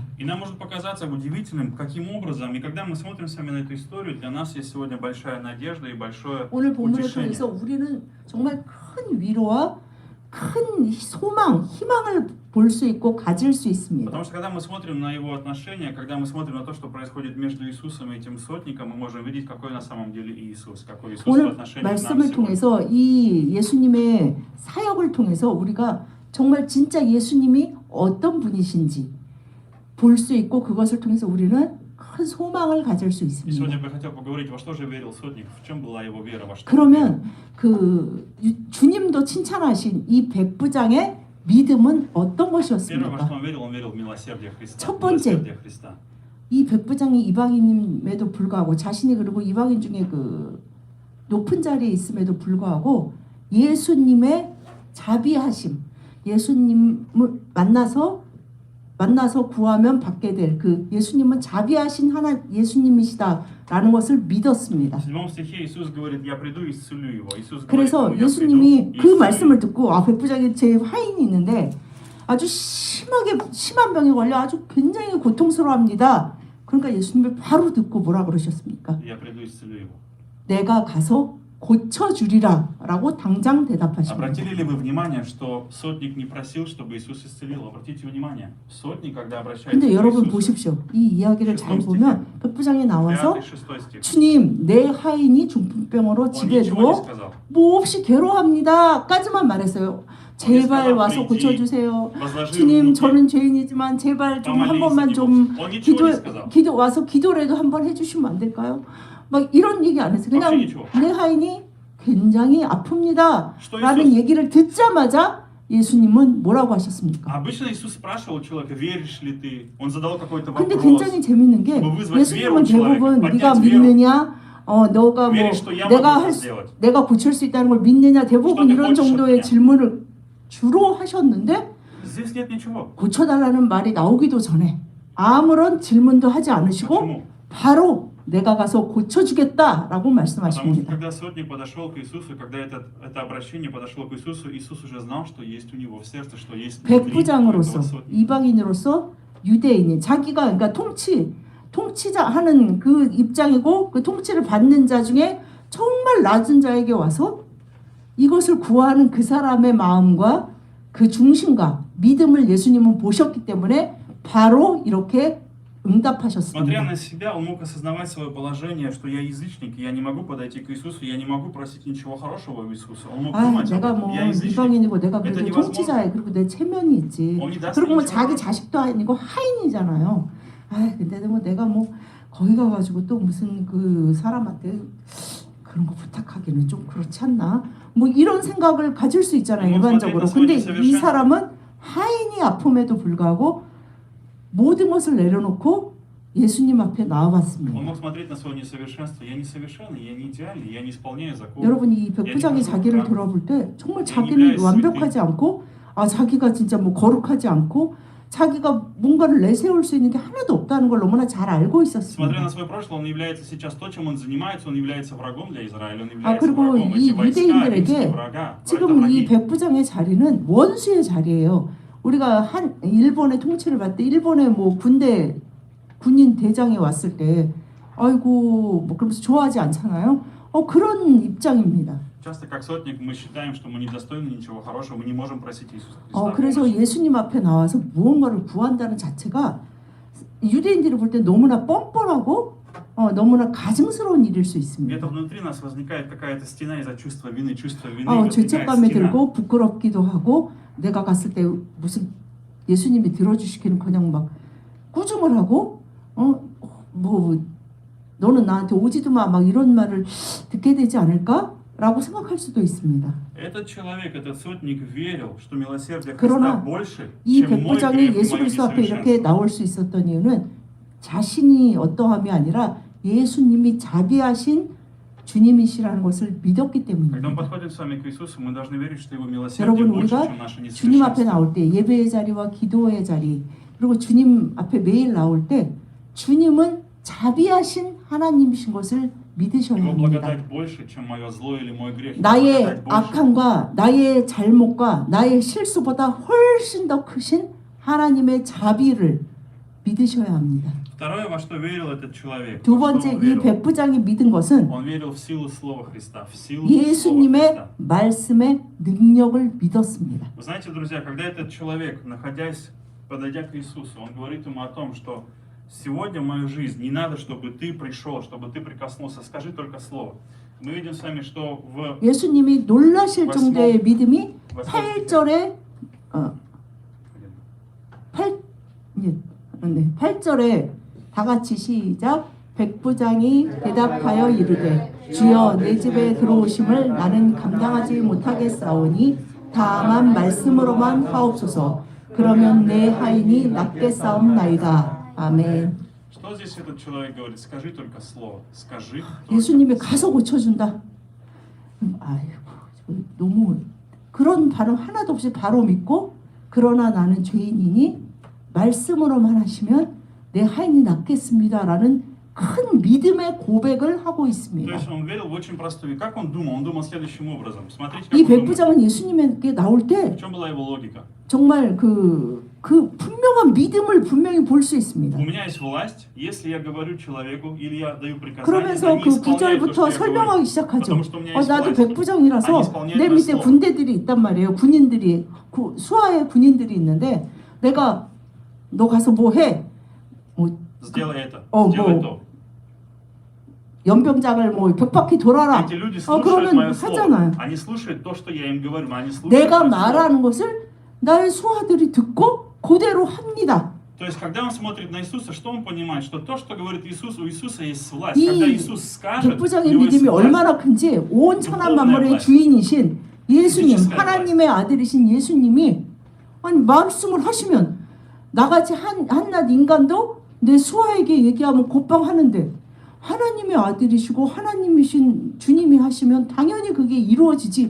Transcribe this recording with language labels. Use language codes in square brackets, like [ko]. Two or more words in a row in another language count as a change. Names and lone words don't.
[ru] И нам может показаться удивительным, каким образом, и когда мы смотрим с вами на эту историю, для нас есть сегодня большая надежда и большое [ko] 오늘 본문을 [ru] утешение. [ko] 통해서 우리는 정말 큰 위로와 큰 소망, 희망을 볼 수 있고 가질 수 있습니다. [ru] Потому что когда мы смотрим на его отношения, когда мы смотрим на то, что происходит между Иисусом и этим сотником, мы можем видеть, какой на самом деле Иисус, какой Иисус в [ko] 오늘 [ru] отношении к нам [ko] 말씀을 [ru] сегодня. [ko] 통해서 이 예수님의 사역을 통해서 우리가 정말 진짜 예수님이 어떤 분이신지 볼 수 있고 그것을 통해서 우리는 큰 소망을 가질 수 [ru] И [ko] 있습니다. [ru] сегодня бы я хотел поговорить, во что же верил сотник, в чем была его вера, во что. [ko] 그러면 그 주님도 칭찬하신 이 백부장의 믿음은 어떤 [ru] Первое, во что [ko] 것이었습니까? [ru] он верил в милосердие Христа. [ko] 첫 번째. [ru] Милосердие Христа. [ko] 이 백부장이 이방인임에도 불구하고 자신이 그리고 이방인 중에 그 높은 자리에 있음에도 불구하고 예수님의 자비하심, 예수님을 만나서 구하면 받게 될 그 예수님은 자비하신 하나 예수님이시다라는 것을 믿었습니다. [ru] В 7 стихе Иисус говорит, я приду и исцелю его. Иисус говорит, [ko] 그래서 [ru] ему, я [ko] 예수님이 [ru] приду и [ko] 그 [ru] исцелю [ko] 말씀을 [ru] его. [ko] 듣고 백부장이 제 화인이 있는데 아주 심한 병에 걸려 아주 굉장히 고통스러워합니다. 그러니까 예수님이 바로 듣고 뭐라 그러셨습니까? [ru] Я приду и исцелю его. [ko] 내가 가서 고쳐주리라 라고 당장 대답하십니다. [ru] Обратили ли вы внимание, что сотник не просил, чтобы Иисус исцелил? Обратите внимание, сотник, когда обращается [ko] 근데 [ru] к [ko] 여러분 [ru] Иисусу, [ko] 보십시오. 이 이야기를 잘 보면 백부장이 나와서 [ru] 5-6 стих, [ko] 주님 내 하인이 중풍병으로 [ru] он [ko] 집에 [ru] ничего не [ko] 누워 [ru] сказал. [ko] 몹시 괴로워합니다 까지만 말했어요. 제발 와서 고쳐주세요. [ru] Возложи [ko] 주님 [ru] руки, [ko] 저는 죄인이지만 제발 좀 한 [ru] помолись за [ko] 번만 [ru] него. [ko] 좀 [ru] Он ничего не сказал. [ko] 와서 기도라도 한번 해주시면 안 될까요? 막 이런 얘기 안 했어요. 그냥 [ru] Вообще ничего. [ko] 내 하인이 굉장히 아픕니다 [ru] Что [ko] 라는 [ru] Иисус? [ko] 얘기를 듣자마자 예수님은 뭐라고 하셨습니까? [ru] Обычно Иисус спрашивал человека, веришь ли ты? Он задал какой-то [ko] 근데 [ru] вопрос. [ko] 굉장히 재밌는 게 [ru] 뭐 вызвать [ko] 예수님은 [ru] веру у человека, [ko] 대부분 [ru] поднять [ko] 네가 [ru] веру. [ko] 믿느냐 너가 뭐 [ru] веришь, что я [ko] 내가 [ru] могу [ko] 할 [ru] это [ko] 수, [ru] сделать? [ko] 내가 고칠 수 있다는 걸 믿느냐 대부분 [ru] что ты [ko] 이런 [ru] хочешь [ko] 정도의 [ru] от меня? [ko] 질문을 주로 하셨는데 [ru] Здесь нет ничего. [ko] 고쳐달라는 말이 나오기도 전에 아무런 질문도 하지 않으시고 [ru] Почему? [ko] 바로 내가 가서 고쳐주겠다라고 [ru] Потому что [ko] 말씀하십니다. [ru] когда сотник подошел к Иисусу, когда это обращение подошло к Иисусу, Иисус уже знал, что есть у него в сердце, что есть внутри этого [ko] 백부장으로서 [ru] сотника. [ko] 이방인으로서 유대인이 자기가 그러니까 통치자 하는 그 입장이고 그 통치를 받는 자 중에 정말 낮은 자에게 와서 이것을 구하는 그 사람의 마음과 그 중심과 믿음을 예수님은 보셨기 때문에 바로 이렇게 [ru] Смотря [ko] 응답하셨습니다. [ru] на себя, он мог осознавать свое положение, что я язычник, я не могу подойти к Иисусу, я не могу просить ничего хорошего у Иисуса. Он мог [ko] 아, [ru] думать об [ko] 내가 [ru] этом. [ko] 뭐 [ru] Я язычник. [ko] 이방인이고 내가 그래도 [ru] Это невозможно. [ko] 통치자야. 그리고 내 체면이 있지. [ru] Он не даст [ko] 그리고 뭐 [ru] ничего [ko] 자기 [ru] хорошего. [ko] 자식도 아니고 하인이잖아요. 아, 근데 뭐 내가 뭐 거기 가가지고 또 무슨 그 사람한테 그런 거 부탁하기는 좀 그렇지 않나? 뭐 이런 생각을 가질 수 있잖아요, 일반적으로. 근데 이 사람은 하인이 아픔에도 불구하고 모든 것을 내려놓고 예수님 앞에 [ru] Он [ko] 나와봤습니다. [ru] мог смотреть на свое несовершенство. Я несовершенный, я не идеальный, я не исполняю закон. [ko] 여러분 이 백부장이 자기를 돌아볼 때 정말 자기는 완벽하지 않고 자기가 진짜 뭐 거룩하지 않고 자기가 뭔가를 내세울 수 있는 게 하나도 없다는 걸 너무나 잘 알고 [ru] Смотря на [ko] 있었습니다. [ru] свое прошлое, он является сейчас то, чем он занимается, он является врагом для Израиля, он [ko] 아 [ru] является [ko] 그리고 [ru] врагом [ko] 이 [ru] этих войска, [ko] 유대인들에게 [ru] римских врага. [ko] 지금 이 백부장의 자리는 원수의 자리예요. 우리가 한 일본의 통치를 받을 때 일본의 뭐 군인 대장이 왔을 때 아이고 뭐 그러면서 좋아하지 않잖아요. 그런 입장입니다. [ru] Часто как сотник мы считаем, что мы недостойны ничего хорошего, мы не можем просить Иисуса Христа. [ko] 그래서 [ru] помощи. [ko] 예수님 앞에 나와서 무언가를 구한다는 자체가 유대인들이 볼 때 너무나 뻔뻔하고 너무나 가증스러운 일일 수 있습니다. [ru] Где-то внутри нас возникает какая-то стена из-за чувства вины, возникает [ko] 죄책감에 [ru] стена. [ko] 들고 부끄럽기도 하고 내가 갔을 때 무슨 예수님이 들어주시기는 그냥 막 꾸중을 하고 뭐 너는 나한테 오지도 마 막 이런 말을 듣게 되지 않을까라고 생각할 수도 있습니다. [ru] Этот человек, этот сотник верил, что милосердие Христа [ko] 그러나 [ru] больше, [ko] 이 [ru] чем мой [ko] 백부장이 [ru] грех и [ko] 예수 [ru] мое [ko] 그리스도 앞에 이렇게 [ru] несовершенство. [ko] 나올 수 있었던 이유는 자신이 어떠함이 아니라 예수님이 자비하신 주님이시라는 것을 믿었기 [ru] Когда мы [ko] 때문입니다. [ru] подходим с вами к Иисусу, мы должны верить, что Его милосердие [ko] 여러분 [ru] больше, [ko] 우리가 [ru] чем наше [ko] 주님 앞에 [ru] несовершенство. [ko] 나올 때 예배의 자리와 기도의 자리 그리고 주님 앞에 매일 나올 때 주님은 자비하신 하나님이신 것을 믿으셔야 [ru] Его [ko] 합니다. [ru] благодать больше, чем мое зло или мой грех. Его [ko] 나의 [ru] благодать больше. [ko] 악함과 나의 잘못과 나의 실수보다 훨씬 더 크신 하나님의 자비를 믿으셔야 합니다. [ru] Второе, во что верил этот человек, [ko] 두 [ru] во что [ko] 번째 [ru] он [ko] 이 [ru] верил? [ko] 백부장이 믿은 것은 [ru] Он верил в силу Слова Христа, в силу Слова [ko] 예수님의 [ru] Христа. [ko] 말씀의 능력을 믿었습니다. [ru] Вы знаете, друзья, когда этот человек, подойдя к Иисусу, он говорит ему о том, что сегодня в мою жизнь не надо, чтобы ты пришел, чтобы ты прикоснулся, скажи только слово. Мы видим с вами, что в [ko] 예수님이 놀라실 정도의 믿음이 8절에 8절에 다 같이 시작. 백부장이 대답하여 이르되 주여 내 집에 들어오심을 나는 감당하지 못하겠사오니 다만 말씀으로만 하옵소서. 그러면 내 하인이 낫게 싸움나이다. 아멘. [ru] Что здесь этот человек говорит? Скажи только слово. Скажи. [ko] 예수님이 가서 고쳐준다. 아이고 너무 그런 발음 하나도 없이 바로 믿고 그러나 나는 죄인이니 말씀으로만 하시면 내 하인이 낫겠습니다라는 큰 믿음의 고백을 하고 [ru] То [ko] 있습니다. [ru] есть он верил в очень простую. Как он думал? Он думал следующим образом. Смотрите, [ko] 이 [ru] как он думал. [ko] 백부장은 예수님에게 나올 때 [ru] В чем была его логика? [ko] 정말 그 분명한 믿음을 분명히 볼 수 있습니다. [ru] У меня есть власть, если я говорю человеку или я даю приказание, [ko] 그러면서 [ru] они [ko] 그 [ru] исполняют то, что [ko] 9절부터 [ru] я [ko] 설명하기 [ru] говорю. [ko] 시작하죠. [ru] Потому что у меня есть [ko] 나도 [ru] власть. [ko] 백부장이라서 내 밑에 군대들이 있단 말이에요. 군인들이 수하의 군인들이 있는데 내가 너 가서 뭐 해? [ru] Сделай это, [ko] 뭐, [ru] сделай то. [ko] 연병장을 뭐 벽바퀴 돌아라. [ru] Эти люди слушают [ko] 그러면 [ru] мое слово. [ko] 하잖아요. [ru] Они слушают то, что я им говорю, они слушают [ko] 내가 [ru] мое слово. [ko] 말하는 것을 나의 수하들이 듣고 그대로 합니다. [ru] То есть, когда он смотрит на Иисуса, что он понимает? Что то, что говорит Иисус, у Иисуса есть власть. [ko] 이 [ru] Когда Иисус скажет, у [ko] 백부장의 [ru] него есть [ko] 믿음이 [ru] власть. [ko] 얼마나 큰지 온 천한 만물의 주인이신 예수님, 하나님의 아들이신 예수님이 아니 말씀을 하시면 나같이 한낱 인간도 내 수하에게 얘기하면 곧방 하는데 하나님의 아들이시고 하나님이신 주님이 하시면 당연히 그게 이루어지지.